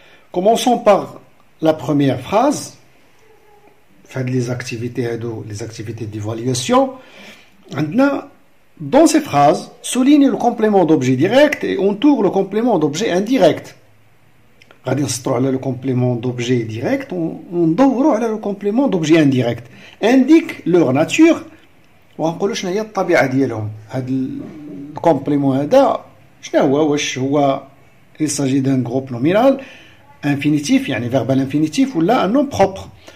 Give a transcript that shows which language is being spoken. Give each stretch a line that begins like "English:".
French: Commençons par la première phrase. Faites les activités d'évaluation. Maintenant, dans ces phrases, souligne le complément d'objet direct et entoure le complément d'objet indirect.
Arabic: غادي نسطروا على
French: le complément d'objet direct
Arabic: وندوروا على
French: le complément d'objet indirect. Indique leur nature
Arabic: وغنقولوا شنو هي الطبيعة ديالهم. هذا الكومبليمون هذا شنو هو؟ واش هو
French: il s'agit d'un groupe nominal infinitif
Arabic: يعني
French: verbal infinitif ou là un nom propre.